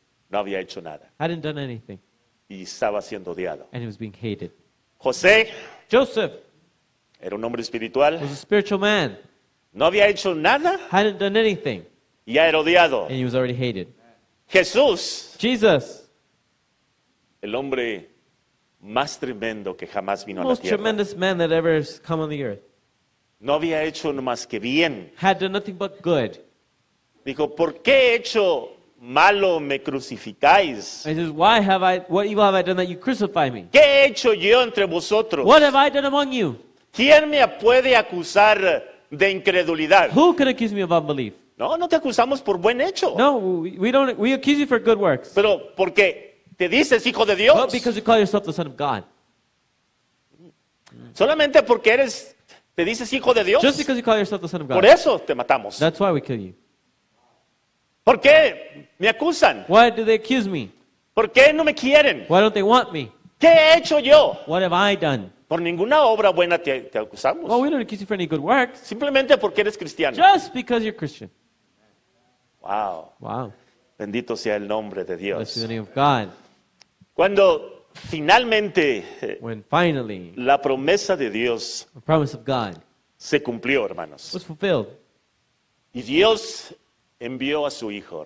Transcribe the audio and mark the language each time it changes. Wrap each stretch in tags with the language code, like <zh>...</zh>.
<es>no había hecho nada</es> <en>hadn't done anything,</en> <es>y estaba siendo odiado.</es> <en>and he was being hated.</en> <es>José</es> <en>Joseph</en> <es>era un hombre espiritual,</es> <en>was a spiritual man,</en> <es>no había hecho nada</es> <en>hadn't done anything,</en> <es>y ya era odiado.</es> <en>and he was already hated.</en> <es>Jesús,</es> <en>Jesus,</en> <es>el hombre más tremendo que jamás vino a la</es> <en>most</en> <es>tierra,</es> <en>tremendous man that ever has come on the earth,</en> <es>no había hecho más que bien.</es> <en>had done nothing but good.</en> <es>Dijo, ¿por qué hecho malo me crucificáis?</es> <en>And he says, what evil have I done that you crucify me?</en> <es>¿Qué he hecho yo entre vosotros?</es> <en>What have I done among you?</en> <es>¿Quién me puede acusar de incredulidad?</es> <en>Who can accuse me of unbelief?</en> <es>No, no te acusamos por buen hecho,</es> <en>No, we accuse you for good works.</en> <es>pero porque te dices hijo de</es> <en>But</en> <es>Dios.</es> <en>because you call yourself the Son of God.</en> <es>Solamente porque te dices hijo de Dios.</es> <en>Just because you call yourself the Son of</en> <es>Por</es> <en>God.</en> <es>eso te matamos.</es> <en>That's why we kill you.</en> <es>¿Por qué me acusan?</es> <en>Why do they accuse me?</en> <es>¿Por qué no me quieren?</es> <en>Why don't they want me?</en> <es>¿Qué he hecho yo?</es> <en>What have I done?</en> <es>Por ninguna obra buena te</es> <en>Well,</en> <es>acusamos.</es> <en>we don't accuse you for any good works.</en> <es>Simplemente porque eres cristiano.</es> <en>Just because you're Christian. Wow. Wow.</en> <es>Bendito sea el nombre de</es> <en>Bless the name of God.</en> <es>Cuando finalmente</es> <en>When finally</en> <es>la promesa de Dios</es> <en>the promise of God</en> <es>se cumplió, hermanos,</es> <en>was fulfilled,</en> <es>y Dios envió a su hijo,</es>